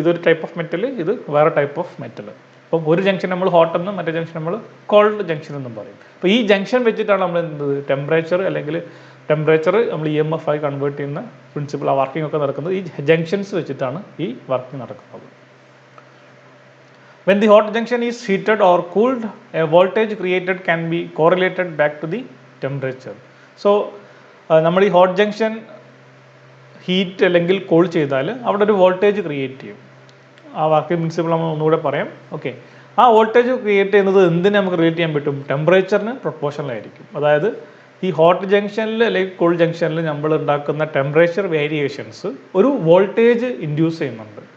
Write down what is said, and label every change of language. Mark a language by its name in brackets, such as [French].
[Malayalam] ഇതൊരു type of metal, ഇത് വേറെ ടൈപ്പ് ഓഫ് മെറ്റൽ. അപ്പം ഒരു ജംഗ്ഷൻ നമ്മൾ ഹോട്ട് എന്നും മറ്റേ ജംഗ്ഷൻ നമ്മൾ കോൾഡ് ജംഗ്ഷൻ എന്നും പറയും. അപ്പോൾ ഈ ജംഗ്ഷൻ വെച്ചിട്ടാണ് നമ്മൾ എന്ത് ടെമ്പറേച്ചർ അല്ലെങ്കിൽ ടെമ്പറേച്ചർ നമ്മൾ EMF ആയി കൺവേർട്ട് ചെയ്യുന്ന പ്രിൻസിപ്പിൾ, ആ വർക്കിംഗ് ഒക്കെ നടക്കുന്നത് ഈ ജംഗ്ഷൻസ് വെച്ചിട്ടാണ് ഈ വർക്കിംഗ് നടക്കുന്നത്. [English] When the hot junction is heated or cooled, a voltage created can be correlated back to the temperature. [Malayalam] So നമ്മൾ ഈ ഹോട്ട് ജംഗ്ഷൻ ഹീറ്റ് അല്ലെങ്കിൽ കൂൾ ചെയ്താൽ അവിടെ ഒരു വോൾട്ടേജ് ക്രിയേറ്റ് ചെയ്യും. ആ വർക്കിംഗ് പ്രിൻസിപ്പിൾ നമ്മൾ ഒന്നുകൂടെ പറയാം. ഓക്കെ, ആ വോൾട്ടേജ് ക്രിയേറ്റ് ചെയ്യുന്നത് എന്തിന് നമുക്ക് റിലേറ്റ് ചെയ്യാൻ പറ്റും, ടെമ്പറേച്ചറിന് പ്രൊപ്പോർഷണലായിരിക്കും. അതായത് ഈ ഹോട്ട് ജംഗ്ഷനിൽ അല്ലെങ്കിൽ കൂൾ ജംഗ്ഷനിൽ നമ്മൾ ഉണ്ടാക്കുന്ന ടെമ്പറേച്ചർ വേരിയേഷൻസ് ഒരു വോൾട്ടേജ് ഇൻഡ്യൂസ് ചെയ്യുന്നുണ്ട്.